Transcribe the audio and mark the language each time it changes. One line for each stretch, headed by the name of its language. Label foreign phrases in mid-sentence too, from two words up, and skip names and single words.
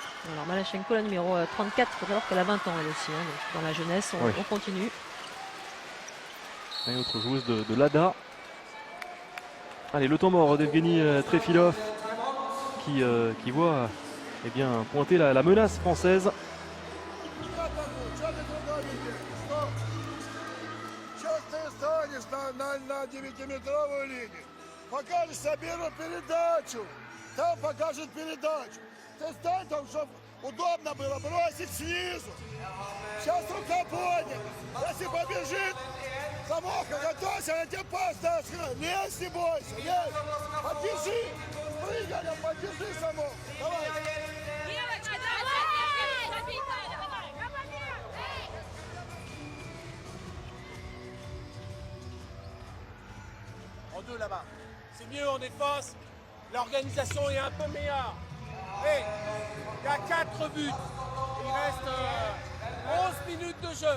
French: Alors Malachenko, la numéro 34, il faut savoir qu'elle a 20 ans elle aussi. Hein, donc dans la jeunesse, on continue. Et autre joueuse de l'ADA. Allez, le temps mort d'Evgeny Trefilov qui voit pointer la menace française.
Russian: На 9-метровую линию. Покажешь Сабиру передачу. Там покажет передачу. Ты стань там, чтобы удобно было бросить снизу. Сейчас рука поднята. Если побежит, Самоха, готовься, она тебе пас даст. Лезь, не бойся, лезь. Поддержи. Прыгай, поддержи Самоха. Давай. Девочка, давай!
French: En deux là-bas. C'est mieux en défense. L'organisation est un peu meilleure. Et il y a 4 buts. Il reste 11 minutes de jeu.